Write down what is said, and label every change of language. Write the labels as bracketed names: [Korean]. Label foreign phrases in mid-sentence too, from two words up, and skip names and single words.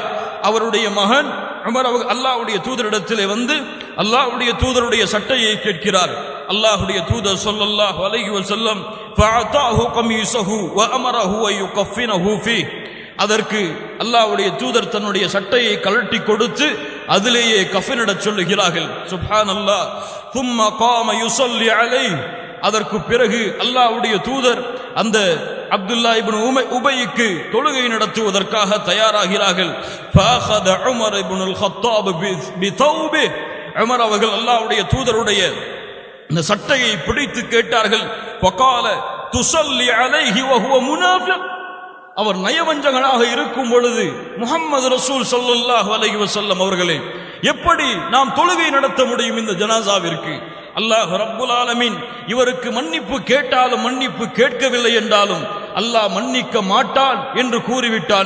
[Tamil] அவருடைய மகன் உமர் அல்லாஹ்வுடைய தூதரிடத்திலே வந்து அல்லாஹ்வுடைய தூதருடைய சட்டையை கேட்கிறார். அல்லாஹ்வுடைய தூதர் [Arabic] صلى الله عليه وسلم فأعطاه قميصه وأمره أن يكفنه فيه. [Tamil] அதற்கு அல்லாஹ்வுடைய தூதர் தன்னுடைய சட்டையை கழட்டி கொடுத்து அதிலேயே கஃனிடச் சொல்லுகிறார்கள். சுப்ஹானல்லாஹ். [Arabic] ثم قام يصلي عليه. [Tamil] அதற்கு பிறகு அல்லாஹ்வுடைய தூதர் அந்த அப்துல்லா இப்னு உபைக்கு தொழுகை நடத்துவதற்காக தயாராகிறார்கள். [Arabic] فاخذ عمر بن الخطاب بثوبه. [Tamil] உமர் அவர்கள் அல்லாஹ்வுடைய தூதருடைய இந்த சட்டையை பிடித்து கேட்டார்கள். [Arabic] فقال تصلي عليه وهو منافق. [Tamil] அவர் நயவஞ்சகனாக இருக்கும் பொழுது முஹம்மது ரசூல் [Arabic] صلى الله عليه وسلم [Tamil] அவர்களே, எப்படி நாம் தொழுகை நடத்த முடியும் இந்த ஜனாசாவிற்கு? அல்லாஹ் [Arabic] رب العالمين [Tamil] இவருக்கு மன்னிப்பு கேட்டாலும் மன்னிப்பு கேட்கவில்லை என்றாலும் அல்லாஹ் மன்னிக்க மாட்டான் என்று கூறிவிட்டானே.